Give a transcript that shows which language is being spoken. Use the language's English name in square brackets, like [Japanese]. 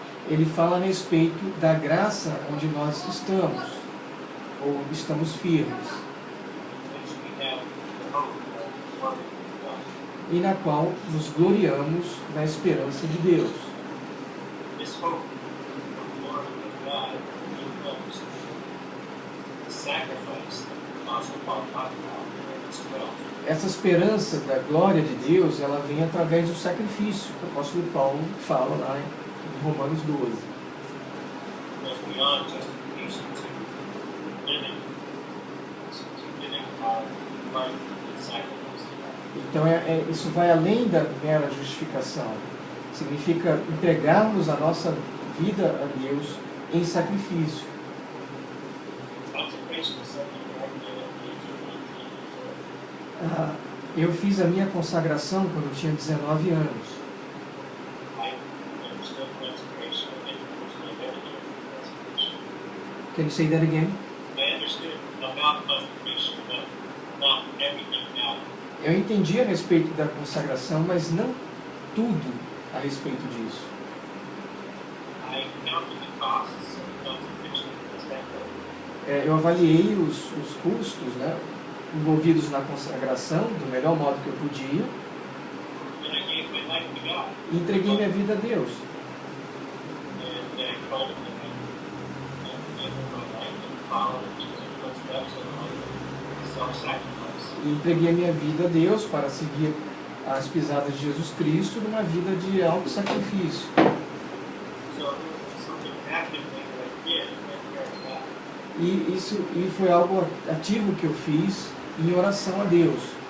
[Portuguese] ele fala a respeito da graça onde nós estamos, ou estamos firmes, [English] Which we have the hope of glory of God. [Portuguese] e na qual nos gloriamos na esperança de Deus. [English] This hope of glory of God becomes the sacrifice that the Apostle Paul talked about in Romans 12. [Portuguese] Essa esperança da glória de Deus, ela vem através do sacrifício, que o apóstolo Paulo fala lá em Romanos 12. [English] Goes beyond justification to living our life in sacrifice. [Portuguese] Então isso vai além da mera justificação. Significa entregarmos a nossa vida a Deus em sacrifício. [English] Consecration is something that I did at the age of 18 years old. [Portuguese] Eu fiz a minha consagração quando eu tinha 19 anos. [English] I understood consecration. I didn't understand everything about consecration. Can you say that again? I understood about consecration, but not everything about it. [Portuguese] Eu entendi a respeito da consagração, mas não tudo a respeito disso. [English] I counted the costs of consecration as that way. [Portuguese] Eu avaliei os custos, né, envolvidos na consagração do melhor modo que eu podia [English] And I gave my life to God. [Portuguese] e entreguei minha vida a Deus. [English] And I called him and gave him my life and followed in Jesus' footsteps and all that. sacrifice. [Portuguese] E entreguei a minha vida a Deus para seguir as pisadas de Jesus Cristo numa vida de auto-sacrifício. [English] So it was something actively that I did in prayer to God. [Portuguese] E foi algo ativo que eu fiz em oração a Deus.